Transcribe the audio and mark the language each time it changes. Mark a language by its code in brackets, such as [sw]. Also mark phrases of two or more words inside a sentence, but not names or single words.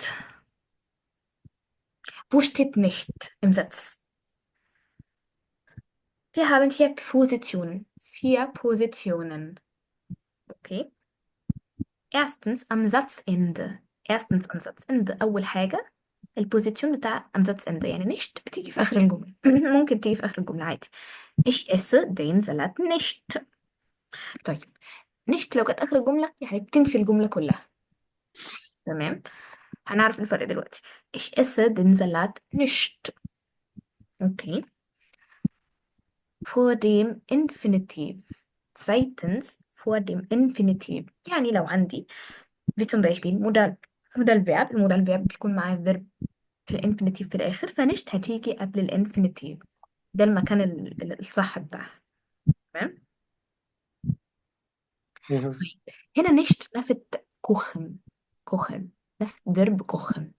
[de] Wo steht nicht im Satz? Wir haben vier Positionen. Vier Positionen. Okay. Erstens am Satzende. Erstens am Satzende. [ar] أول حاجة البوزيشن بتاع [de] am Satzende. [ar] يعني nicht بتيجي في آخر الجملة. ممكن تيجي في آخر الجملة عادي. [de] Ich esse den Salat nicht. [ar] طيب nicht لو جت آخر الجملة يعني بتنفي الجملة كلها. تمام. هنعرف الفرق دلوقتي. [de] Ich esse den Salat nicht. Okay. Vor dem Infinitiv. Zweitens vor dem Infinitiv. [ar] يعني لو عندي [de] wie zum Beispiel Modal Verb. [ar] المودال Verb بيكون معاه verb في الانفينيتيف في الآخر، فنشت هتيجي قبل الانفينيتيف. ده المكان الصح بتاعها. تمام. مهم. طيب هنا نشت نفت كوخن. كوخن نفت verb كوخن.